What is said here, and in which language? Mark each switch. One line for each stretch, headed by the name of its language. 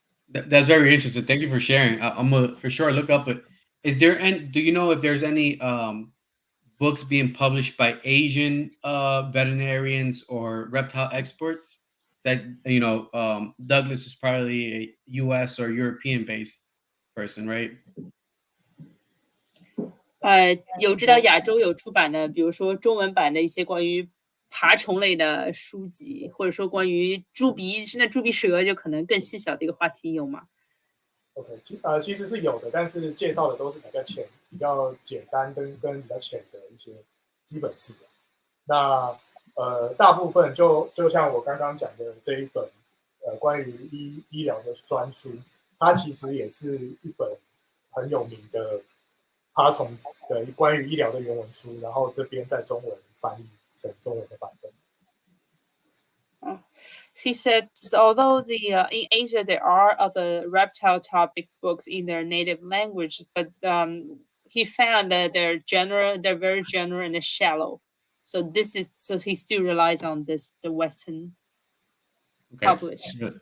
English: That's very interesting. Thank you for sharing. I'm gonna for sure look up it. Is there any? Do you know if there's any books being published by Asian veterinarians or reptile experts? That Douglas is probably a U.S. or European based person, right?
Chinese: 有知道亚洲有出版的，比如说中文版的一些关于爬虫类的书籍，或者说关于猪鼻，现在猪鼻蛇就可能更细小的一个话题有吗？OK，其实是有的，但是介绍的都是比较简单跟比较浅的一些基本式的。那大部分就像我刚刚讲的这一本关于医疗的专书，它其实也是一本很有名的爬虫的关于医疗的原文书，然后这边在中文翻译成中文的版本。
English: He said, although in Asia there are other reptile topic books in their native language, but he found that they're very general and shallow. So he still relies on the Western published.